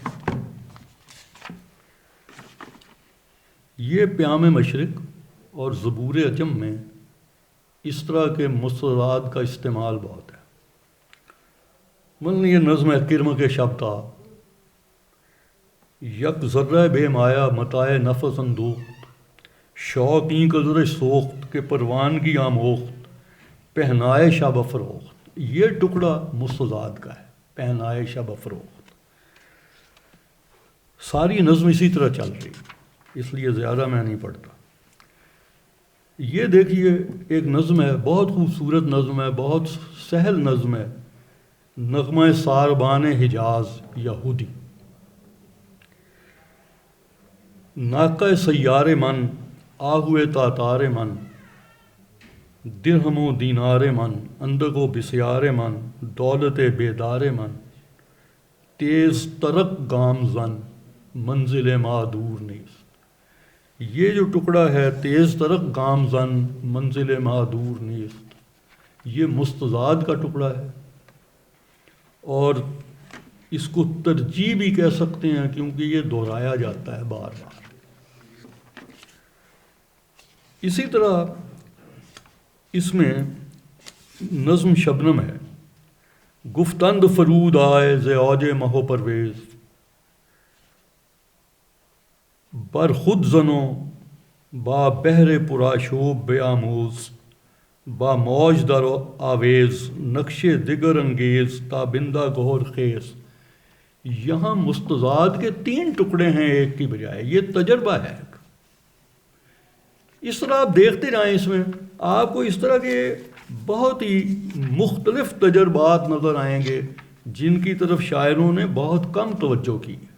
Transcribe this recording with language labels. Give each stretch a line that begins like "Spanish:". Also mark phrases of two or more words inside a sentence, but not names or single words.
Urdu: یہ پیام مشرق اور زبور عجم میں اس طرح کے مستضاد کا استعمال بہت ہے۔ مثلا یہ نظم ہے
Persian: کرم کے شبتا، یک ذرہ بے مایا متائے نفس اندوخت، شوقیں قدر سوخت کے پروانگی آموخت، پہنائے شب افروخت۔
Urdu: یہ ٹکڑا مستضاد کا ہے،
Persian: پہنائے شب افروخت۔
Urdu: ساری نظم اسی طرح چل رہی، اس لیے زیادہ میں نہیں پڑھتا۔ یہ دیکھیے ایک نظم ہے، بہت خوبصورت نظم ہے، بہت سہل نظم ہے، نغمہ ساربان حجاز یہودی۔
Persian: ناقہ سیار من آہوئے تاتار من، درہم و دینار من اندک و بسیار من، دولت بیدار من، تیز ترک گام زن منزل ما دور نیست۔
Urdu: یہ جو ٹکڑا ہے
Persian: تیز ترک گام زن منزل ما دور نیست،
Urdu: یہ مستضاد کا ٹکڑا ہے، اور اس کو ترجیح بھی کہہ سکتے ہیں کیونکہ یہ دہرایا جاتا ہے بار بار۔ اسی طرح اس میں نظم شبنم ہے،
Persian: گفتند فرود آئے ز اوج مہو پرویز، بر خود زنو با بحر پرآشوب بیاموز، با موج در آویز نقش دگر انگیز تابندہ گہر خیز۔
Urdu: یہاں مستضاد کے 3 ٹکڑے ہیں ایک کی بجائے، یہ تجربہ ہے۔ اس طرح آپ دیکھتے جائیں، اس میں آپ کو اس طرح کے بہت ہی مختلف تجربات نظر آئیں گے جن کی طرف شاعروں نے بہت کم توجہ کی۔